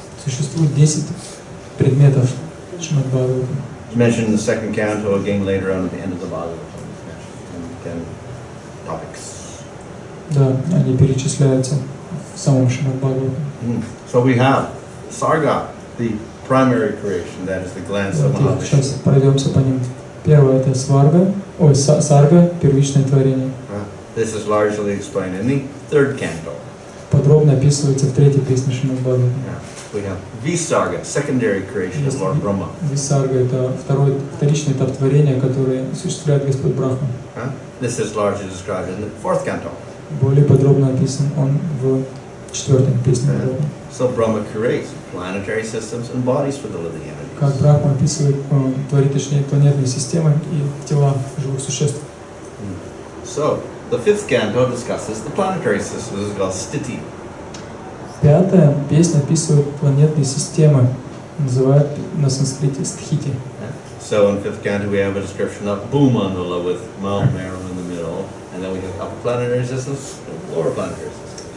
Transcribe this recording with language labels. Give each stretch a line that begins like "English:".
Russian: Существует 10 предметов Шримад Бхагаватам.
English: It's mentioned in the second canto, again later on at the end of the Bhagavatam. It's mentioned 10 topics.
Russian: Да, они перечисляются в самом Шримад Бхагаватам.
English: So we have Sarga, the primary creation, that is the glance of Mahavishnu.
Russian: Сейчас пройдемся по ним. Первое это Сарга, первичное творение.
English: This is largely explained in the third canto.
Russian: Подробно описывается в 3-й песне Шримад Бхагаватам.
English: We have Visarga, secondary creation of Lord Brahma.
Russian: Висарга это вторичный этап творения, который осуществляет Господь Брахма.
English: This is largely described in the fourth canto.
Russian: Более подробно описан он в 4-й песне Бхагаватам.
English: So Brahma creates planetary systems and bodies for the living entities.
Russian: Как Брахма описывает, творит точнее планетные системы и тела живых существ.
English: So the fifth canto discusses the planetary systems. This is called Stiti.
Russian: 5-я песня описывает планетные системы, называют на санскрите стхити.
English: So in fifth canto we have a description of Bhumandala with Mount Meru in the middle, and then we have upper planetary systems and lower planetary systems.